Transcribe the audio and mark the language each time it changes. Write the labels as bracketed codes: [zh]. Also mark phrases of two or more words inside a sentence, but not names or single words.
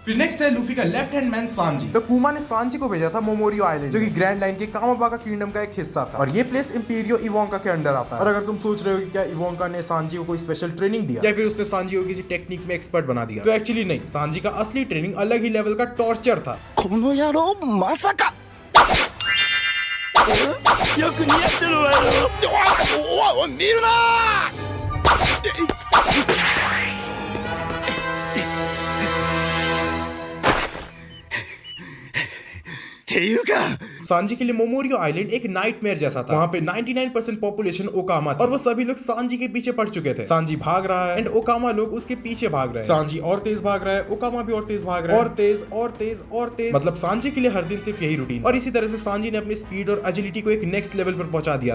[hi] फिर नेक्स्ट है लूफी का [en] left hand man [hi] सांजी। तो कुमा ने सांजी को भेजा था मोमोरियो आइलैंड, जो कि ग्रैंड लाइन के कामाबागा किंगडम का एक हिस्सा था, और ये प्लेस इंपीरियो इवोंका के अंडर आता है। और अगर तुम सोच रहे हो कि क्या इवोंका ने सांजी को कोई [en] special training [hi] दिया या फिर उसने सांजी को किसी टेक्निक में एक्सपर्ट बना दिया, तो एक्चुअली नहीं, सांजी का असली ट्रेनिंग अलग ही लेवल का टॉर्चर था। [ja] この野郎まさか。よく似合ってるわよ。おい見るな。っていうか [hi] सांजी के लिए मोमोरियो आइलैंड एक नाइटमेयर जैसा था। वहाँ पे 99% पॉपुलेशन ओकामा थी और वो सभी लोग सांजी के पीछे पड़ चुके थे। सांजी भाग रहा है एंड ओकामा लोग उसके पीछे भाग रहे हैं। सांजी और तेज भाग रहा है, ओकामा भी और तेज भाग रहा है, और तेज और तेज और तेज। मतलब सांजी के लिए हर दिन सिर्फ यही रूटीन। और इसी तरह से सांजी ने अपनी स्पीड और एजिलिटी को एक [en] next level [hi] पर पहुंचा दिया था।